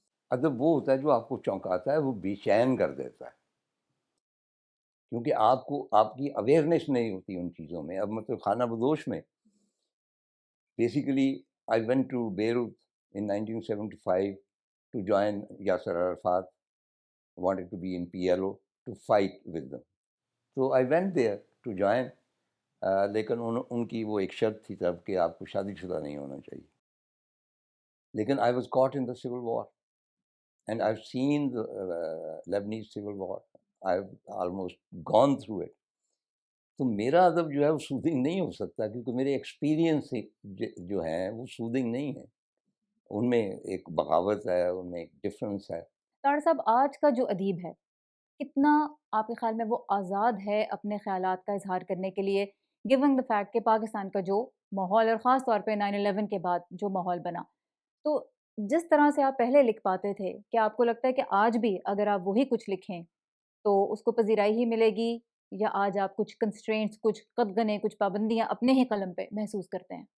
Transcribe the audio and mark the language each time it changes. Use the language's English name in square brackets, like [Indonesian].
[Urdu] ادب وہ ہوتا ہے جو آپ کو چونکاتا ہے، وہ بے چین کر دیتا ہے، کیونکہ آپ کی اویئرنیس نہیں ہوتی ان چیزوں میں. اب مطلب خانہ بدوش میں [English] Basically I went to Beirut in 1975 to join Yasser Arafat, wanted to be in PLO to fight with them. So I went there to join, [Urdu] لیکن ان کی وہ ایک شرط تھی تب کہ آپ کو شادی شدہ نہیں ہونا چاہیے. لیکن [English] I was caught in the civil war and I've seen the Lebanese civil war. I've almost gone through it. [Urdu] تو میرا ادب جو ہے وہ سودنگ نہیں ہو سکتا، کیونکہ میرے ایکسپیرینس جو ہیں وہ سودنگ نہیں ہیں. ان میں ایک بغاوت ہے، ان میں ایک ڈفرینس ہے. طارڑ صاحب، آج کا جو ادیب ہے کتنا آپ کے خیال میں وہ آزاد ہے اپنے خیالات کا اظہار کرنے کے لیے، [English] given the fact [Urdu] کہ پاکستان کا جو ماحول اور خاص طور پہ 9/11 کے بعد جو ماحول بنا، تو جس طرح سے آپ پہلے لکھ پاتے تھے، کیا آپ کو لگتا ہے کہ آج بھی اگر آپ وہی کچھ لکھیں تو اس کو پذیرائی ہی ملے گی، یا آج آپ کچھ کنسٹرینٹس، کچھ قدغنیں، کچھ پابندیاں اپنے ہی قلم پہ محسوس کرتے ہیں؟